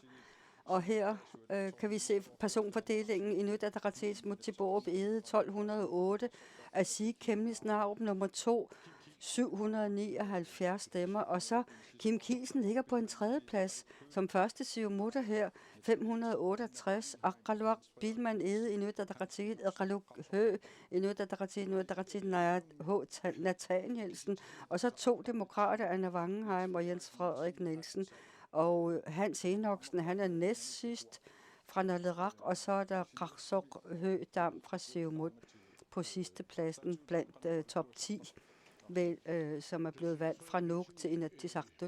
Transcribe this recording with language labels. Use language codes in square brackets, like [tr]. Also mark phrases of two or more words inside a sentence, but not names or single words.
[da] Og her kan vi se personfordelingen. Inuit Ataqatigiit Muttiborup Egede 1208, Asig Kemnis Narup nummer 2, 779 stemmer, og så Kim Kielsen ligger på en tredje plads som første Siumutter her, 568, Aqalluaq Bilman Egede Inuit Ataqatigiit, Iqaluk Hø Inuit Ataqatigiit Nayat H. Nathanielsen, og så 2 demokrater, Anna Wangenheim og Jens Frederik Nielsen, og Hans Enoksen, han er næst sidst fra Naleraq, og så er der Qarsuk Hø Dam fra Siumut på sidste pladsen blandt top 10. Som er blevet valgt fra Nuuk til Inatsisartut.